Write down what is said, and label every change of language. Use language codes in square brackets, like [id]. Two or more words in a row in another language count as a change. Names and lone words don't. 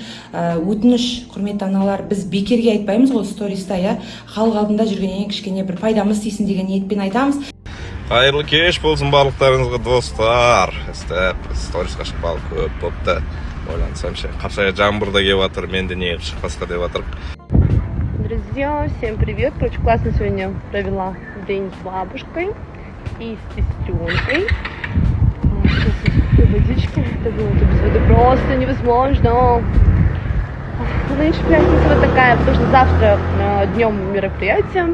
[kk] Өтініш, құрметті аналар, біз бекерге айтпаймыз ғой сториста, иә. Халық алдында жүргеннен кішкене бір пайдамыз тисін деген ниетпен айтамыз. Қайырлы кеш болсын барлықтарыңызға, достар. Сторисқа шықпалы көп болыпты. Ойлансам ше, Қапшағайға жаңбыр да келіп жатыр, мен де неғып шықпасқа деп жатыр. [ru] Друзья, всем привет. Короче, классно сегодня провела день с бабушкой и с сестренкой. Сейчас водички. Это было без воды просто невозможно. Нынче пятница вот такая, потому что завтра днем мероприятие.